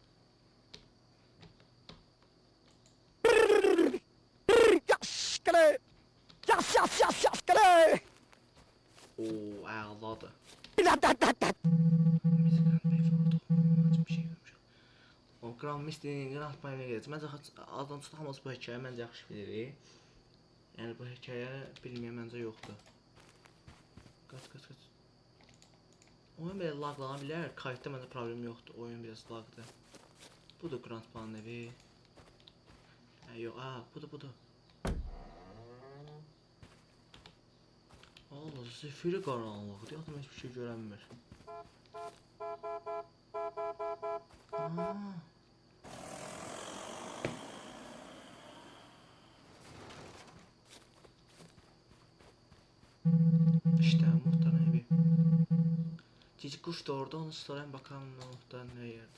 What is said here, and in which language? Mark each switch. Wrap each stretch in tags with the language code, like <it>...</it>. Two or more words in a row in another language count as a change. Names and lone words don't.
<az>Oo, ağladı. O Grand Mystery'nin Grand Payne'e geləcək. Məncə azdan çox hamımız bu hekayə məncə yaxşı bilirik. Yəni bu hekayə bilməyən məncə yoxdur. Qaç. Oyun belə laglana bilər. Kayıtda məncə problem yoxdur. Oyun biraz lagdır. Budur Grand Payne'ın evi. Yox, budur. Allah, zifiri qaranlıqdır. Adam heç bir şey görənmir.</az> <tr>İşte muhtarın evi. Cici kuş da orada, onu sorayım bakalım muhtar ne yerde.</tr>